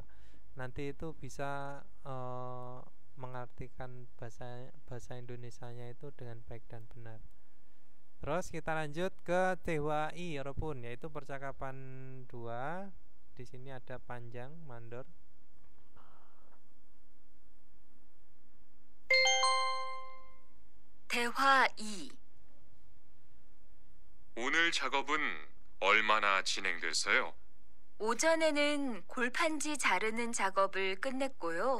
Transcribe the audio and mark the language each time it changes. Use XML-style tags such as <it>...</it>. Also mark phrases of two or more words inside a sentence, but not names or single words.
<id>Nanti itu bisa mengartikan bahasa Indonesianya itu dengan baik dan benar. Terus kita lanjut ke TWI Ropun, yaitu percakapan 2. Di sini ada panjang mandor.</id> <ko>대화 2. 오늘 작업은 얼마나 진행됐어요? 오전에는 골판지 자르는 작업을 끝냈고요.</ko>